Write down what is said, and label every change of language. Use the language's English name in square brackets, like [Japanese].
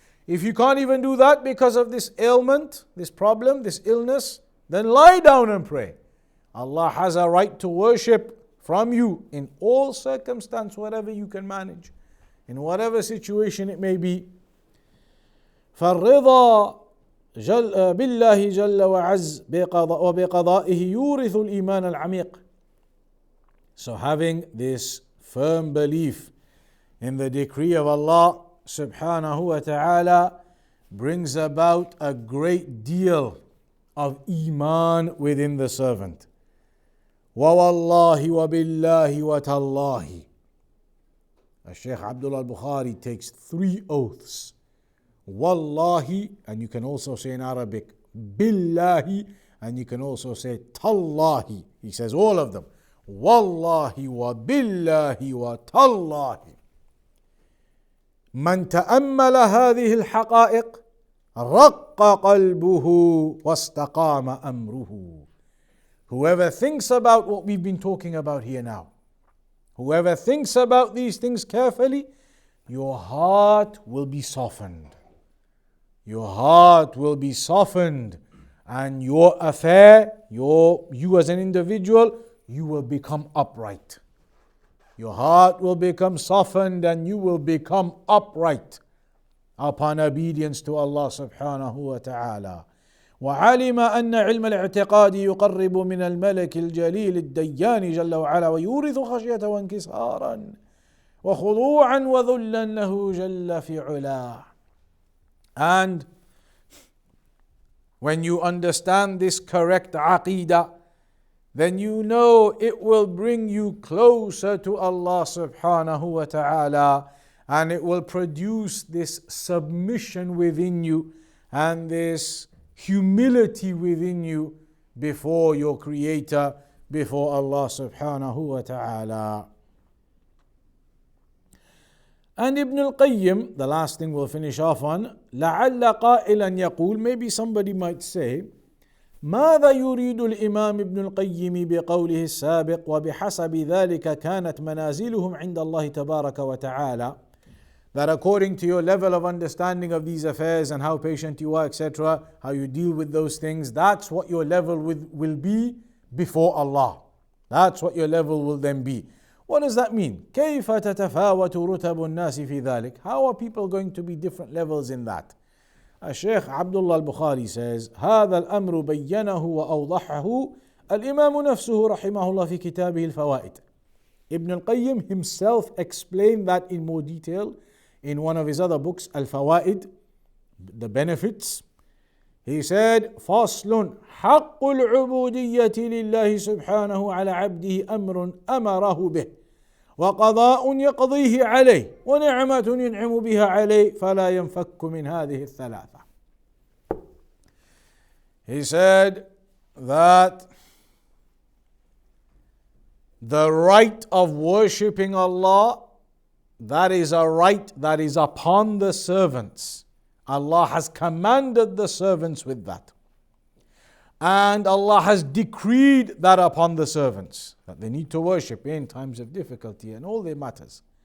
[English] If you can't even do that because of this ailment, this problem, this illness, then lie down and pray. Allah has a right to worship from you in all circumstances, whatever you can manage, in whatever situation it may be. [Arabic] فالرضا بالله جل وعز وبقضائه يورث الإيمان العميق. [English] So having this firm belief in the decree of Allah subhanahu wa ta'ala brings about a great deal of iman within the servant. [Arabic] وَوَاللَّهِ وَبِاللَّهِ وَتَاللَّهِ. [English] Shaykh Abdullah al-Bukhari takes 3 oaths. Wallahi, and you can also say in Arabic, billahi, and you can also say tallahi. He says all of them. [Arabic] Wallahi wa billahi wa tallahi. من تأمل هذه الحقائق رق قلبه واستقام أمره. [English] Whoever thinks about what we've been talking about here now, whoever thinks about these things carefully, your heart will be softened. Your heart will be softened, and your affair, you as an individual, you will become upright. Your heart will become softened and you will become upright upon obedience to Allah subhanahu wa ta'ala. [Arabic] وعلم أن علم الاعتقاد يقرب من الملك الجليل الديان جل وعلا ويورث خشية وانكسارا وخضوعا وذلا له جل في علاه. [English] And when you understand this correct aqidah, then you know it will bring you closer to Allah subhanahu wa ta'ala, and it will produce this submission within you and this humility within you before your Creator, before Allah subhanahu wa ta'ala. And Ibn al-Qayyim, the last thing we'll finish off on, [Arabic] لَعَلَّ قَائِلًا يقول, [English] maybe somebody might say, [Arabic] ماذا يريد الإمام ابن القيم بقوله السابق وبحسب ذلك كانت منازلهم عند الله تبارك وتعالى, [English] that according to your level of understanding of these affairs and how patient you are, etc., how you deal with those things, that's what your level will be before Allah. That's what your level will then be. What does that mean? [Arabic] كيف تتفاوت رتب الناس في ذلك? [English] How are people going to be different levels in that? [Arabic] Shaykh Abdullah al-Bukhari says, هذا الأمر بينه وأوضحه الإمام نفسه رحمه الله في كتابه الفوائد. [English] Ibn al-Qayyim himself explained that in more detail in one of his other books, Al-Fawaid, the benefits. He said, [Arabic] فصل حق العبودية لله سبحانه على عبده أمر أمره به وقضاء يقضيه عليه ونعمة ينعم بها عليه فلا ينفك من هذه الثلاثة. [English] He said that the right of worshipping Allah, that is a right that is upon the servants. Allah has commanded the servants with that. And Allah has decreed that upon the servants, that they need to worship in times of difficulty and all their matters.